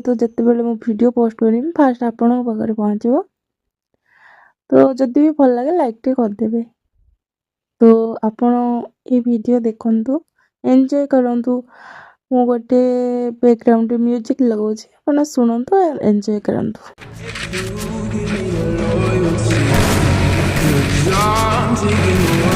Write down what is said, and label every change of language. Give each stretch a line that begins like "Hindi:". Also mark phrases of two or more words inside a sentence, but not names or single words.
Odia: ତ ଯେତେବେଳେ ମୁଁ
English: video post
Odia: କରିବି ଫାର୍ଷ୍ଟ ଆପଣଙ୍କ ପାଖରେ ପହଞ୍ଚିବ। ତ ଯଦି ବି ଭଲ ଲାଗେ ଲାଇକ୍ଟେ କରିଦେବେ। ତ ଆପଣ ଏ ଭିଡ଼ିଓ ଦେଖନ୍ତୁ, ଏନ୍ଜୟ କରନ୍ତୁ। ମୁଁ ଗୋଟେ ବ୍ୟାକ୍ଗ୍ରାଉଣ୍ଡରେ ମ୍ୟୁଜିକ୍ ଲଗାଉଛି, ଆପଣ ଶୁଣନ୍ତୁ ଏନ୍ଜୟ କରନ୍ତୁ।
English: You give me your loyalty, 'cause I'm taking